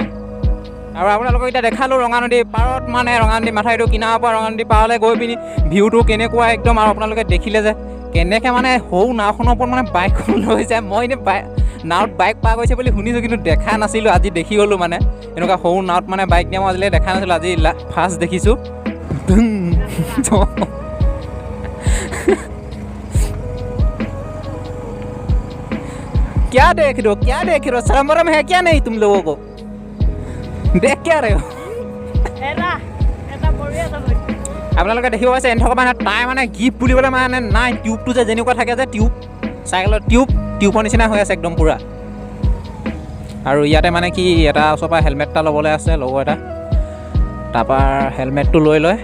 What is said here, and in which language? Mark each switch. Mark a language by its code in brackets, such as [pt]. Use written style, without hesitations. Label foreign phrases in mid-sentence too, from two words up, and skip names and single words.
[as] আৰু আপোনালোকক এতিয়া দেখালোঁ ৰঙানদী পাৰত, মানে ৰঙানদী মাথাউৰিটো কিনাৰৰ পৰা ৰঙানদী পাৰলৈ গৈ পিনি ভিউটো কেনেকুৱা একদম। আৰু আপোনালোকে দেখিলে যে কেনেকৈ মানে সৰু নাওখনৰ ওপৰত মানে বাইকখন লৈ যায়। মই এনেই নাৱত বাইক পাৰ কৰিছে বুলি শুনিছোঁ, কিন্তু দেখা নাছিলোঁ। আজি দেখি গ'লোঁ মানে এনেকুৱা সৰু নাৱত মানে বাইক নিয়া মই আজিলৈ দেখা নাছিলোঁ, আজি ফাৰ্ষ্ট দেখিছোঁ। [hi] क्या देख रहे हो शर्म वरम है क्या नहीं तुम लोगों को? देख क्या रहे हो? [as] আপোনালোকে দেখিব পাইছে এনথকৰ মানে তাই মানে গিফ্ট বুলিবলৈ মানে নাই, টিউবটো যে যেনেকুৱা থাকে যে টিউব চাইকেলৰ টিউবৰ নিচিনা হৈ আছে একদম পূৰা। আৰু ইয়াতে মানে কি এটা ওচৰৰ পৰা হেলমেট এটা ল'বলৈ আছে লগৰ এটা, তাৰপৰা হেলমেটটো লৈ লয়।